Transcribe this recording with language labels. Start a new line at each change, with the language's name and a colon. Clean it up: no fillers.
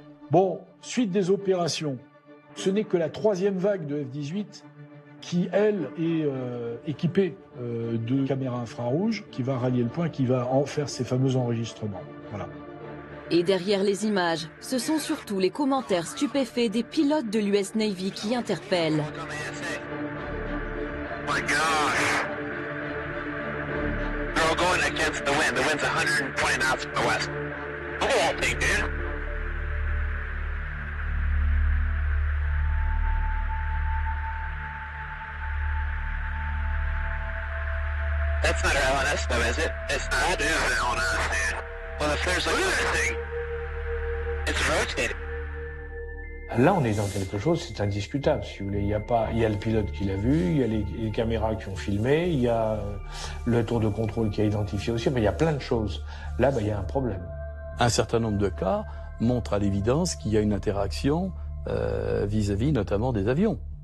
French: Bon, suite des opérations, ce n'est que la 3e vague de F-18 qui, elle, est équipée de caméras infrarouges, qui va rallier le point, qui va en faire ces fameux enregistrements. Voilà. Et derrière les images, ce sont surtout les commentaires stupéfaits des pilotes de l'US Navy qui interpellent.
English: My gosh. They're all going against the wind. The wind's 120 knots from the west. Look at that thing, dude. That's not our LNS though, is it? It's not. That is an LNS, dude. Well, if there's like a thing, it's rotating.
French: Là, on est dans quelque chose, c'est indiscutable, si vous voulez. Il y a le pilote qui l'a vu, il y a les caméras qui ont filmé, il y a le tour de contrôle qui a identifié aussi, mais il y a plein de choses. Là, il y a un problème. Un certain nombre de cas montrent à l'évidence qu'il y a une interaction vis-à-vis notamment des avions.